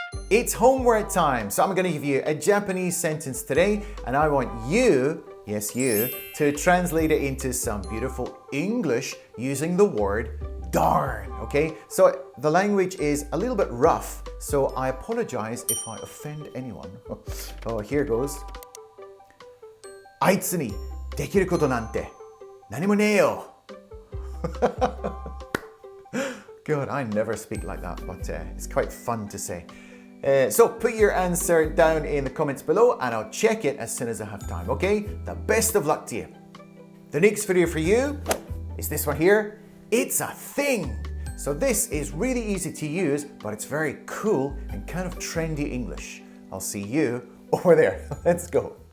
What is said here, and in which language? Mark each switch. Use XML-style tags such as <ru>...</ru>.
<en>It's homework time, so I'm going to give you a Japanese sentence today, and I want you, yes you, to translate it into some beautiful English using the word darn, okay? So the language is a little bit rough, so I apologize if I offend anyone. Oh, here goes.</en> <ja>あいつにできることなんて何もねえよ.</ja> <en>God, I never speak like that, but it's quite fun to say. So put your answer down in the comments below and I'll check it as soon as I have time, okay? The best of luck to you. The next video for you is this one here. It's a thing. So this is really easy to use, but it's very cool and kind of trendy English. I'll see you over there. Let's go.</en>